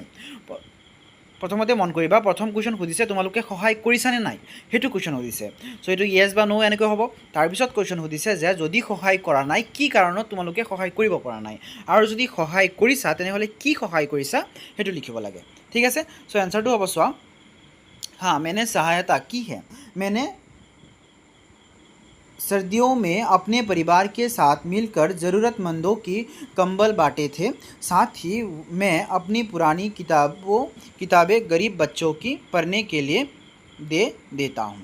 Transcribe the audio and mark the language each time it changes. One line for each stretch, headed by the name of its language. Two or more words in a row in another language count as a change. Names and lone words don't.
Assamese: প্ৰথমতে মন কৰিবা, প্ৰথম কুৱেশ্যন সুধিছে তোমালোকে সহায় কৰিছানে নাই, সেইটো কুৱেশ্যন সুধিছে। চ' এইটো য়েছ বা ন' এনেকৈ হ'ব। তাৰপিছত কুৱেশ্যন সুধিছে যে যদি সহায় কৰা নাই কি কাৰণত তোমালোকে সহায় কৰিব পৰা নাই, আৰু যদি সহায় কৰিছা তেনেহ'লে কি সহায় কৰিছা সেইটো লিখিব লাগে। ঠিক আছে, চ' এনচাৰটো হ'ব চোৱা
Hindi: हाँ मैंने सहायता की है। मैंने सर्दियों में अपने परिवार के साथ मिलकर ज़रूरतमंदों की कंबल बांटे थे। साथ ही मैं अपनी पुरानी किताबें गरीब बच्चों की पढ़ने के लिए दे देता हूँ।